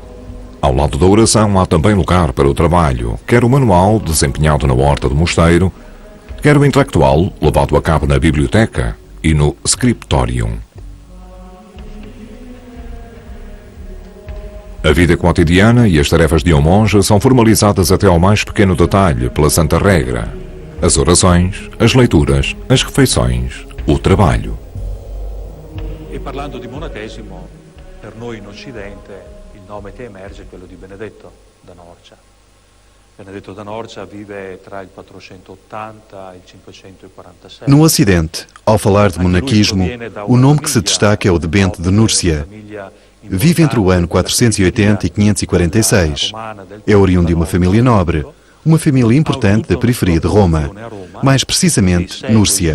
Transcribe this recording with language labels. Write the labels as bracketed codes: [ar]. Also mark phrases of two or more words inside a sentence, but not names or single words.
[pt] Ao lado da oração há também lugar para o trabalho, quer o manual desempenhado na horta do mosteiro, quer o intelectual levado a cabo na biblioteca e no scriptorium. A vida cotidiana e as tarefas de um monge são formalizadas até ao mais pequeno detalhe pela Santa Regra. As orações, as leituras, as refeições, o trabalho. [it] E parlando di monachesimo, per noi in Occidente il nome che emerge è quello di Benedetto da Norcia. Benedetto da Norcia vive tra il 480 e il 546. [pt] No Ocidente, ao falar de monaquismo, o nome que se destaca é o de Bento de Núrcia. Vive entre o ano 480 e 546. É oriundo de uma família nobre, uma família importante da periferia de Roma, mais precisamente Núrcia.